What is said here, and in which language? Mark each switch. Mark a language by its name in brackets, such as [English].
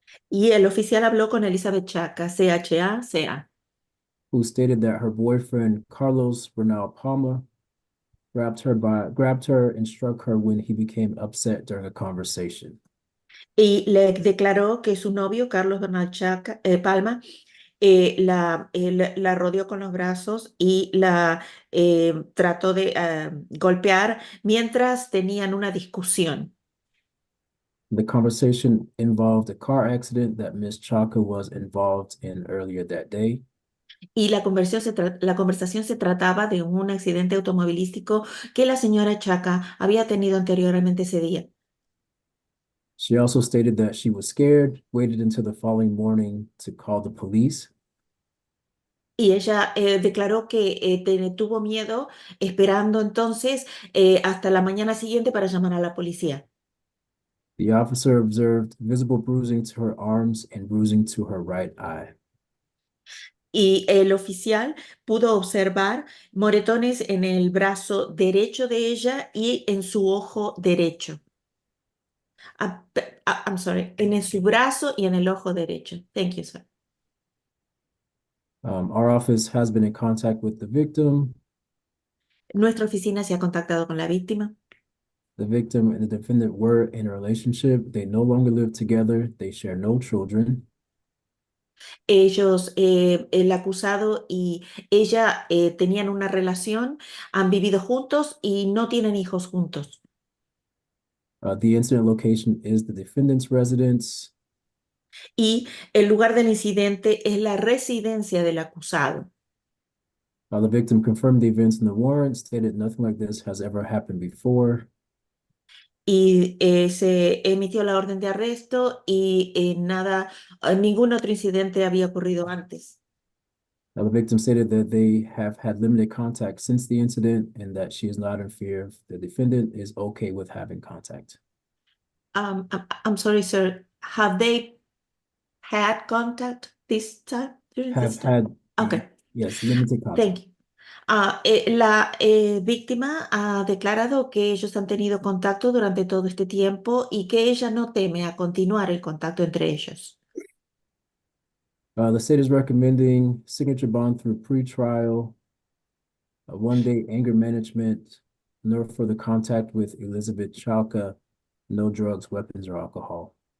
[Spanish] Y el oficial habló con Elizabeth Chaca, CHA. [English] who stated that her boyfriend, Carlos Bernal Palma, grabbed her and struck her when he became upset during a conversation. [Spanish] Y le declaró que su novio, Carlos Bernal Palma, la rodeó con los brazos y la trató de golpear mientras tenían una discusión. [English] The conversation involved a car accident that Miss Chaka was involved in earlier that day. [Spanish] Y la conversación se trataba de un accidente automovilístico que la señora Chaca había tenido anteriormente ese día. [English] She also stated that she was scared, waited until the following morning to call the police. [Spanish] Y ella declaró que tuvo miedo, esperando entonces hasta la mañana siguiente para llamar a la policía. [English] The officer observed visible bruising to her arms and bruising to her right eye. [Spanish] Y el oficial pudo observar moretones en el brazo derecho de ella y en su ojo derecho. [English] I'm sorry, [Spanish] en su brazo y en el ojo derecho. [English] Thank you, sir. Our office has been in contact with the victim. [Spanish] Nuestra oficina se ha contactado con la víctima. [English] The victim and the defendant were in a relationship. They no longer live together. They share no children. [Spanish] Ellos, el acusado y ella tenían una relación, han vivido juntos y no tienen hijos juntos. [English] The incident location is the defendant's residence. [Spanish] Y el lugar del incidente es la residencia del acusado. [English] The victim confirmed the events in the warrant, stated nothing like this has ever happened before. [Spanish] Y se emitió la orden de arresto y ningún otro incidente había ocurrido antes. [English] The victim stated that they have had limited contact since the incident and that she is not in fear. The defendant is okay with having contact. I'm sorry, sir. Have they had contact this time? During this time? Okay. Yes, limited contact. Thank you. [Spanish] La víctima ha declarado que ellos han tenido contacto durante todo este tiempo y que ella no teme a continuar el contacto entre ellos. [English] The state is recommending signature bond through pretrial, a one-day anger management, no further contact with Elizabeth Chalka, no drugs, weapons, or alcohol.